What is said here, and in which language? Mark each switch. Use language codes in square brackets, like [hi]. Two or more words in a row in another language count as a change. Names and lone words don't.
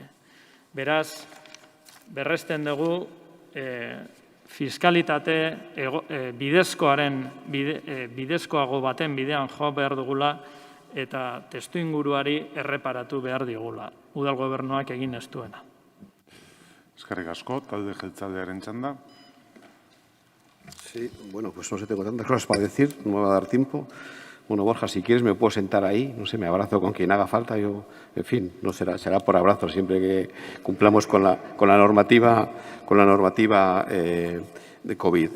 [eu] Beraz, berresten dugu fiskalitate bidezkoago baten bidean jo behar dugula eta testuinguruari erreparatu behar digula. Udal gobernuak egin ez duena. Eskerrik asko, talde jeltzalearen txanda. [es] Sí, bueno, pues no sé, tengo tantas cosas para decir, no me va a dar tiempo. Bueno, Borja, si quieres me puedo sentar ahí, no sé, me abrazo con quien haga falta, yo, en fin, no será por abrazo, siempre que cumplamos con la normativa de COVID.